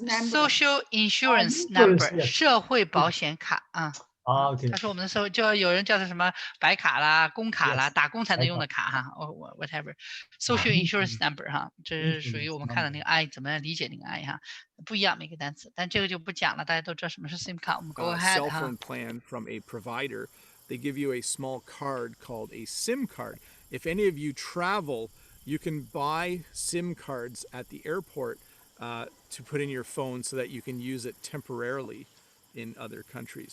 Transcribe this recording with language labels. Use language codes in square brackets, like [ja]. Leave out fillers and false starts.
[en] Social insurance number [zh] 社会保险卡啊。 [en] OK。 [zh] 他说我们的时候就有人叫它什么白卡啦、工卡啦，打工才能用的卡哈。 [en] whatever。 [zh] Social insurance number 哈，这是属于我们看的那个 I 怎么样理解那个 I 哈，不一样每个单词，但这个就不讲了，大家都知道什么是 SIM 卡。我们 [en] go ahead [zh] 哈。 [en] Cell phone plan from a provider. They give you a small card called a SIM card. If any of you travel, you can buy SIM cards at the airport to put in your phone so that you can use it temporarily in other countries.